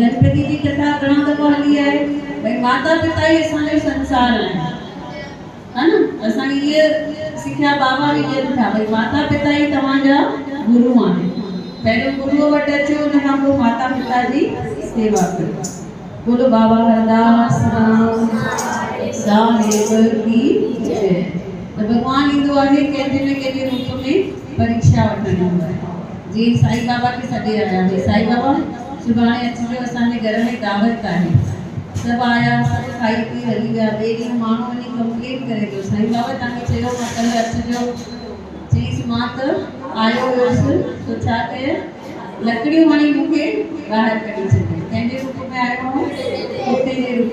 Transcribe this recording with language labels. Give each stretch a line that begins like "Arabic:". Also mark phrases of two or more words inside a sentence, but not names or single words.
Sindhi: गणपति जी कथा घणा दफ़ा हली आहे, भई माता पिता ई असांजो संसार आहिनि, है न, असांखे इहे सिखिया बाबा बि ॾियनि था, भई माता पिता ई तव्हांजा गुरू आहिनि, पहिरियों गुरूअ वटि अचो, हुन खां पोइ माता पिता जी सेवा कयो।
Hindi: बोलो बाबा हरदास साहिब की जय।
Sindhi: त भॻवानु ईंदो आहे कंहिंजे न कंहिंजे रूप में परीक्षा वठणु ईंदो आहे। जीअं साईं बाबा खे सॾे आया, भई साईं बाबा सुभाणे अचिजो, असांजे घर में दावत आहे, सभु आया, सभु खाई पी हली विया, ॿिए ॾींहुं माण्हू वञी कंप्लेन करे थो, साईं बाबा तव्हांखे चयो मां कल्ह अचिजो, चईसि मां त आयो हुयुसि, तो छा कयो, लकड़ियूं हणी मूंखे ॿाहिरि कढी छॾियो, कंहिंजे रूप में आयो हो, कुते जे रूप।